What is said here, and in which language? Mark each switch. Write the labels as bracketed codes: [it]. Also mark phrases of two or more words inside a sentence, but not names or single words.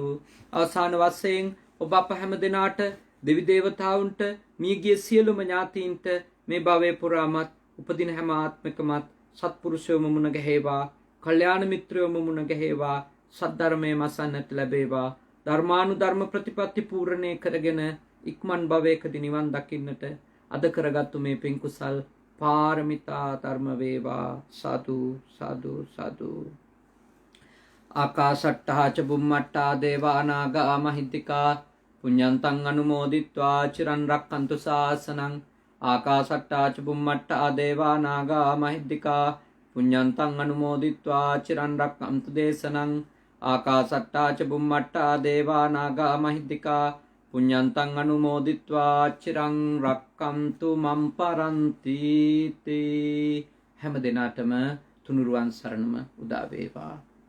[si] අවසාන වශයෙන් ඔබ අප හැම දිනාට දෙවි දේවතාවුන්ට මියගිය සියලුම ඥාතීන්ට මේ භවයේ පුරාමත් උපදින හැම ආත්මිකමත් සත්පුරුෂයෝම මුණ ගැහෙවා, කල්යාණ මිත්‍රයෝම මුණ ගැහෙවා, සද්ධර්මයේ මසන්නට ලැබේවා. ධර්මානුධර්ම ප්‍රතිපatti පූර්ණේ කරගෙන ඉක්මන් භවයකදී නිවන් දකින්නට අද කරගත්තු මේ පින් කුසල් පාරමිතා ධර්ම වේවා. සාදු සාදු සාදු. [pi] ආකාශට්ටා ච බුම්මට්ටා දේවා නාග මහිද්దికා පුඤ්ඤන්තං අනුමෝදිත්වා චිරන් රක්ඛන්තු ශාසනං. ආකාශට්ටා ච බුම්මට්ටා දේවා නාග මහිද්దికා පුඤ්ඤන්තං අනුමෝදිත්වා චිරන් රක්ඛන්තු දේශනං. ආකාශට්ටා ච බුම්මට්ටා දේවා නාග මහිද්దికා පුඤ්ඤන්තං අනුමෝදිත්වා චිරං රක්ඛන්තු මම් පරන්ති තේ. [si] හැම දිනාටම තුනුරුවන් සරණම උදා වේවා.